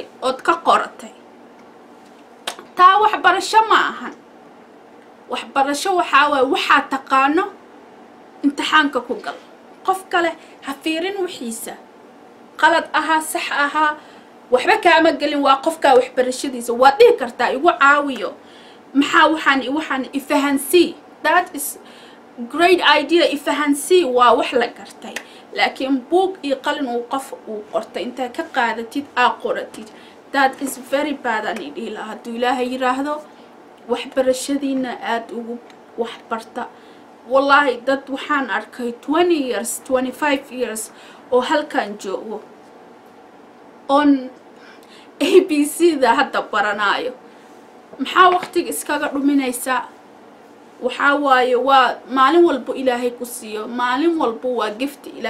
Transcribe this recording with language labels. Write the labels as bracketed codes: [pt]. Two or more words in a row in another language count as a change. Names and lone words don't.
[so] oo ka qoratay taa waxbarasho ma ahan waxbarasho waxa taqaano imtixaanka ku gal qof kale ha fiirin wixiisa qalad aha sax aha waxba kaama galin waa qofka waxbarashadiisa waa dhigi kartaa igu caawiyo maxaa waxaan ifahansii [en] that is great idea [so] ifahansii waa wax la gartay laakiin buug iyo qalin uu qof uu qortay inta ka qaadatid qoratid that [en] is very bad [so] ani dhila haduu ilaahay yiraahdo waxbarashadiina aad ugu waxbarta wallahi dad waxaan arkay 20 years 25 years oo halkan joogo on ABC da hadda baranaayo maxaa waqtiga iskaga dhuminaysa waxa waaye waa maalin walba ilaahay ku siiyo maalin walba waa gift